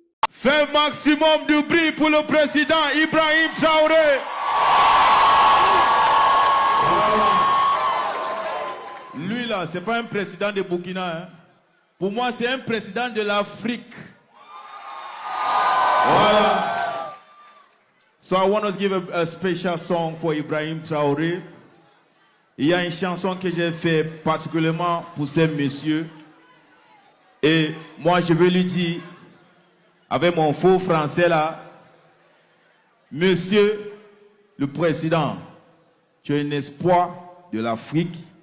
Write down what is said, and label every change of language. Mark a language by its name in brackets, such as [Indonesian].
[French] Fais maximum de bruit pour le président Ibrahim Traoré. Voilà. Lui là, c'est pas un président de Burkina, hein. Pour moi, c'est un président de l'Afrique. Voilà. [English] So I want to give a special song for Ibrahim Traoré. [French] Il y a une chanson que j'ai faite particulièrement pour ces messieurs. Et moi, je veux lui dire, avec mon faux français là, Monsieur le Président, tu es un espoir de l'Afrique.